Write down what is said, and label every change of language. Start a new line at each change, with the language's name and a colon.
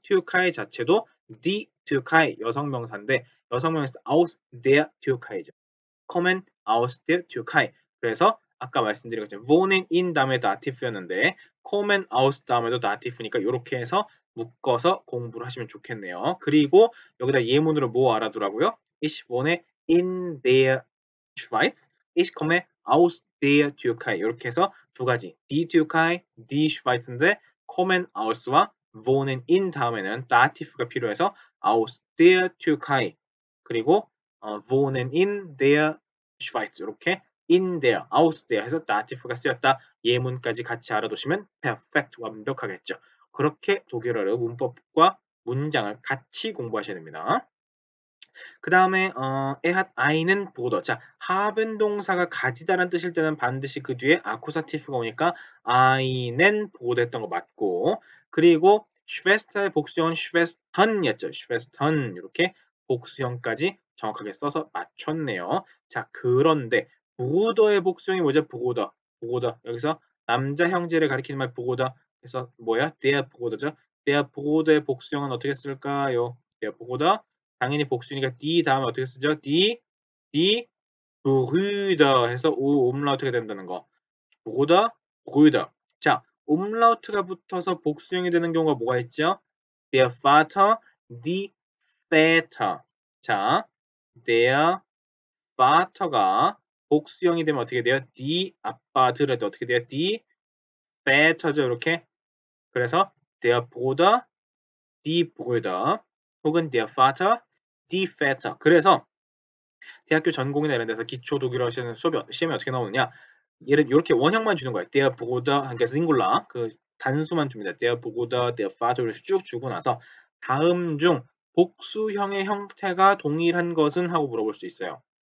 Korean: Türkei 자체도 die Türkei 여성 명사인데 여성 명사
German: aus der Türkei
Korean: 죠.
German: kommen aus der Türkei.
Korean: 그래서 아까 말씀드린 것처럼 wohnen in 다음에 다티프였는데 kommen aus 다음에도 다티프니까 요렇게 해서 묶어서 공부를 하시면 좋겠네요. 그리고 여기다 예문으로 뭐 알아두라고요?
German: Ich wohne in der Schweiz. Ich komme aus der Türkei.
Korean: 이렇게 해서 두 가지 die Türkei, die Schweiz인데 kommen aus와 wohnen in 다음에는 다티프가 필요해서
German: aus der Türkei
Korean: 그리고
German: wohnen in der Schweiz
Korean: 이렇게 in der, aus der 해서 다티프가 쓰였다. 예문까지 같이 알아두시면 perfect 완벽하겠죠. 그렇게 독일어를 문법과 문장을 같이 공부하셔야 됩니다. 그 다음에
German: er hat einen Bruder.
Korean: 자, haben 동사가 가지다라는 뜻일 때는 반드시 그 뒤에 아쿠사티프가 오니까 einen Bruder 했던 거 맞고, 그리고 Schwester의 복수형은 Schwestern이었죠. Schwestern 이렇게 복수형까지 정확하게 써서 맞췄네요. 자, 그런데 Bruder의 복수형이 뭐죠?
German: Bruder. Bruder.
Korean: 여기서 남자 형제를 가리키는 말 Bruder. 그래서 뭐야?
German: Der Bruder
Korean: 죠. Der Bruder의 복수형은 어떻게 쓸까요? Der Bruder 당연히 복수니까 die 다음에 어떻게 쓰죠?
German: die Brüder
Korean: 해서 오 umlaut가 된다는 거.
German: Bruder, Brüder.
Korean: 자, umlaut가 붙어서 복수형이 되는 경우가 뭐가 있죠?
German: Der Vater, die Väter.
Korean: 자, der Vater가 복수형이 되면 어떻게 돼요? die 아빠들을 어떻게 돼요? die Väter죠. 이렇게. 그래서
German: der Bruder, die Brüder
Korean: 혹은
German: der Vater, die Väter.
Korean: 그래서 대학교 전공이나 이런 데서 기초 독일어 시험이 어떻게 나오느냐? 얘를 요렇게 원형만 주는 거예요. Der Bruder 그러니까 싱글라 그 단수만 줍니다. Der Bruder, der Vater 이렇게 쭉 주고 나서 다음 중 복수형의 형태가 동일한 것은 하고 물어볼 수 있어요.